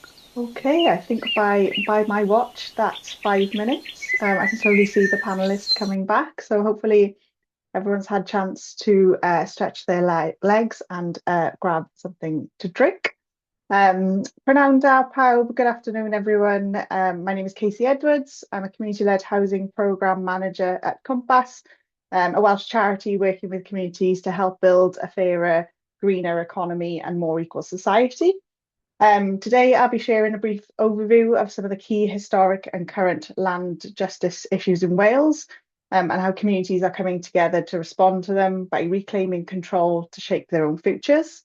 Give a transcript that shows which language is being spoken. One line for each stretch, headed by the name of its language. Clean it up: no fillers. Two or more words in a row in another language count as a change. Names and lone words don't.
English: Okay, I think by my watch, that's 5 minutes. I can slowly see the panelists coming back. So hopefully everyone's had a chance to stretch their legs and grab something to drink.
Welsh: Prynawn da pawb,
English: good afternoon everyone. My name is Casey Edwards. I'm a community-led housing programme manager at Compass, a Welsh charity working with communities to help build a fairer, greener economy and more equal society. Today, I'll be sharing a brief overview of some of the key historic and current land justice issues in Wales, and how communities are coming together to respond to them by reclaiming control to shape their own futures.